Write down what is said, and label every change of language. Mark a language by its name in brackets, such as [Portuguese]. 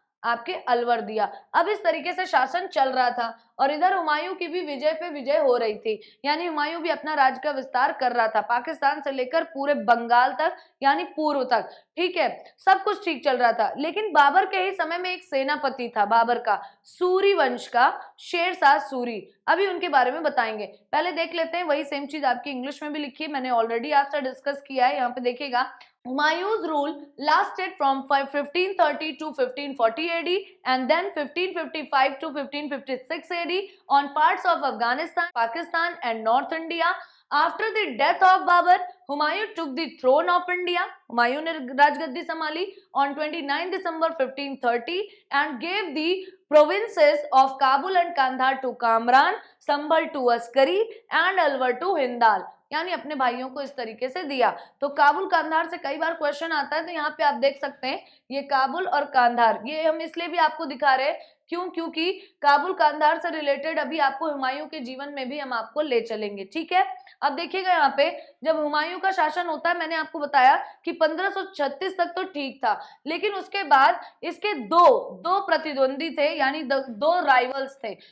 [Hindi] आपके अलवर दिया। अब इस तरीके से शासन चल रहा था और इधर हुमायूं की भी विजय पे विजय हो रही थी, यानी हुमायूं भी अपना राज्य का विस्तार कर रहा था, पाकिस्तान से लेकर पूरे बंगाल तक यानी पूर्व तक। ठीक है, सब कुछ ठीक चल रहा था। लेकिन बाबर के ही समय में एक सेनापति था बाबर का, सूरी वंश का, शेरशाह सूरी। अभी उनके बारे में बताएंगे। पहले देख लेते हैं, वही सेम चीज आपकी इंग्लिश में भी लिखी है, मैंने ऑलरेडी आपसे डिस्कस किया है। यहाँ पे देखिएगा, [English] Humayun's rule lasted from 1530 to 1540 AD and then 1555 to 1556 AD on parts of Afghanistan, Pakistan and North India. After the death of Babur, Humayun took the throne of India. Humayun [Hindi] ने राजगद्दी संभाली [English] on 29 December 1530 and gave the provinces of Kabul and Kandahar to Kamran, Sambhal to Askari and Alwar to Hindal, [Hindi] यानी अपने भाइयों को इस तरीके से दिया। तो काबुल कांधार से कई बार क्वेश्चन आता है, तो यहाँ पे आप देख सकते हैं ये काबुल और कांधार, ये हम इसलिए भी आपको दिखा रहे हैं क्यों, क्योंकि काबुल कांधार से रिलेटेड अभी आपको हुमायूं के जीवन में भी हम आपको ले चलेंगे। ठीक है, अब देखिएगा यहाँ पे जब हुमायूं का शासन होता है, मैंने आपको बताया कि 1536 तक तो ठीक था, लेकिन उसके बाद इसके दो प्रतिद्वंदी थे, यानी दो राइवल्स थे।